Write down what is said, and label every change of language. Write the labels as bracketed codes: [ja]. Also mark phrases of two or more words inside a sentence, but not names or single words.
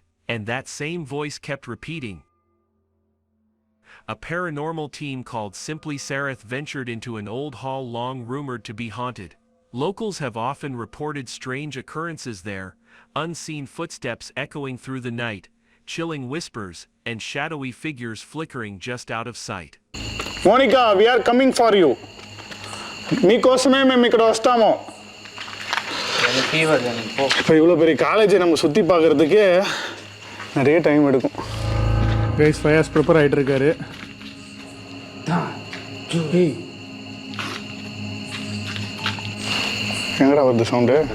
[en] And that same voice kept repeating. A paranormal team called Simply Sareth ventured into an old hall long rumored to be haunted. Locals have often reported strange occurrences there, unseen footsteps echoing through the night, chilling whispers, and shadowy figures flickering just out of sight. Monica we are coming for you. [te] మీకోసమే మేము ఇక్కడ వస్తాము. [ta] இப்போ இவ்வளோ பெரிய காலேஜை நம்ம சுற்றி பார்க்குறதுக்கே நிறைய டைம் எடுக்கும். கைஸ் ஃபயாஸ் ப்ரிப்பேர் ஆகிட்டு இருக்காரு. எங்கடா வருது சவுண்டு?